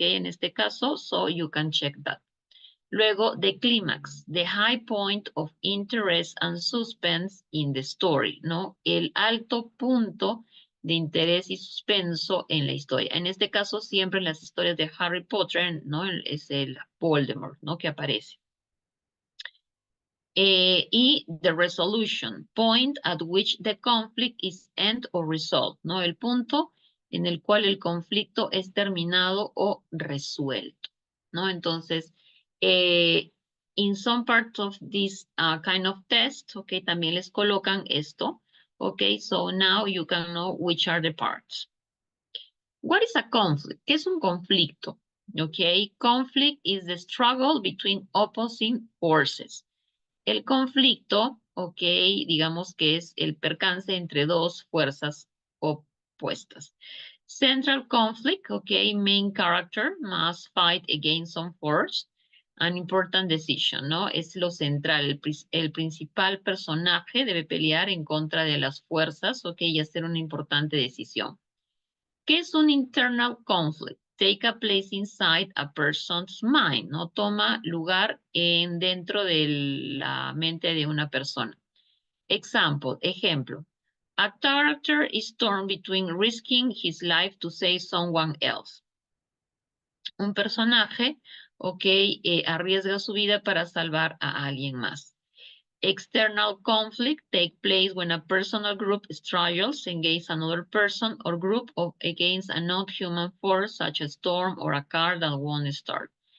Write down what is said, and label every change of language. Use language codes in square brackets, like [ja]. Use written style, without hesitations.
[es] En este caso, [en] so you can check that. [es] Luego, [en] the clímax, the high point of interest and suspense in the story, ¿no? [es] El alto punto de interés y suspenso en la historia. En este caso, siempre en las historias de Harry Potter, ¿no? Es el Voldemort, ¿no? Que aparece. [en] Y the resolution, point at which the conflict is end or resolved, ¿no? [es] El punto en el cual el conflicto es terminado o resuelto, ¿no? [en] Entonces, in some parts of this kind of test, okay, [es] también les colocan esto, [en] okay, so now you can know which are the parts. What is a conflict? [es] ¿Qué es un conflicto? [en] Okay, conflict is the struggle between opposing forces. [es] El conflicto, ok, digamos que es el percance entre dos fuerzas opuestas. [en] Central conflict, ok, main character must fight against some force. An important decision, [es] ¿no? Es lo central. El principal personaje debe pelear en contra de las fuerzas, ok, y hacer una importante decisión. ¿Qué es un [en] internal conflict? Take a place inside a person's mind, ¿no? [es] Toma lugar dentro de la mente de una persona. Ejemplo. [en] A character is torn between risking his life to save someone else. [es] Un personaje, ok, arriesga su vida para salvar a alguien más. [en] External conflict take place when a personal group struggles against another person or group against a non-human force such as storm or a car that won't start.